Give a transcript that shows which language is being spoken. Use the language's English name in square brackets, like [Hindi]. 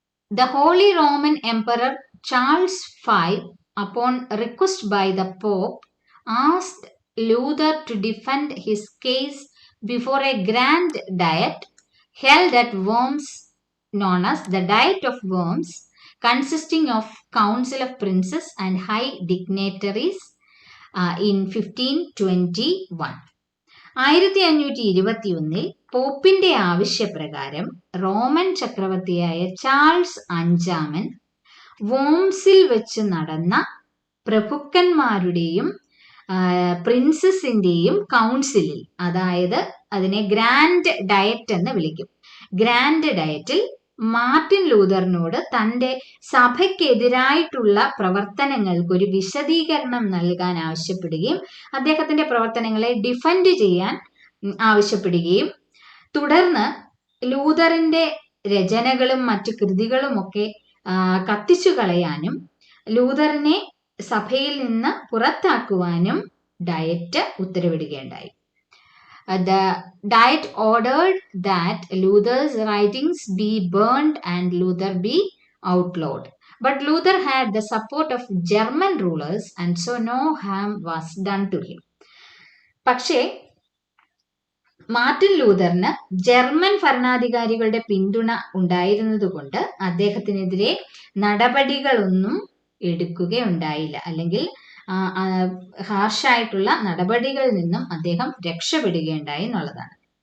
[English] The Holy Roman Emperor Charles V, upon request by the Pope, asked Luther to defend his case before a grand diet held at Worms, known as the Diet of Worms, consisting of Council of Princes and high dignitaries in 1521. [Malayalam] 1521 പോപ്പിന്റെ ആവശ്യപ്രകാരം Roman ചക്രവർത്തിയായ Charles അഞ്ചാമൻ വോംസിൽ വെച്ച് നടന്ന പ്രഭുക്കന്മാരുടെയും പ്രിൻസസിന്റെയും കൗൺസിലിൽ, അതായത് അതിനെ grand diet എന്ന് വിളിക്കും, grand ഡയറ്റിൽ മാർട്ടിൻ ലൂതറിനോട് തന്റെ സഭയ്ക്കെതിരായിട്ടുള്ള പ്രവർത്തനങ്ങൾക്ക് ഒരു വിശദീകരണം നൽകാൻ ആവശ്യപ്പെടുകയും അദ്ദേഹത്തിന്റെ പ്രവർത്തനങ്ങളെ ഡിഫെൻഡ് ചെയ്യാൻ ആവശ്യപ്പെടുകയും തുടർന്ന് ലൂതറിന്റെ രചനകളും മറ്റു കൃതികളുമൊക്കെ കത്തിച്ചു കളയാനും ലൂതറിനെ സഭയിൽ നിന്ന് പുറത്താക്കുവാനും diet ഉത്തരവിടുകയുണ്ടായി. [English] The Diet ordered that Luther's writings be burned and Luther be outlawed. But Luther had the support of German rulers and so no harm was done to him. [Malayalam] പക്ഷേ മാർട്ടിൻ ലൂതറിന് ജർമ്മൻ ഭരണാധികാരികളുടെ പിന്തുണ ഉണ്ടായിരുന്നതുകൊണ്ട് അദ്ദേഹത്തിനെതിരെ നടപടികളൊന്നും എടുക്കുകയുണ്ടായില്ല, അല്ലെങ്കിൽ ഹാർഷായിട്ടുള്ള നടപടികളിൽ നിന്നും അദ്ദേഹം രക്ഷപ്പെടുകയുണ്ടായി എന്നുള്ളതാണ്.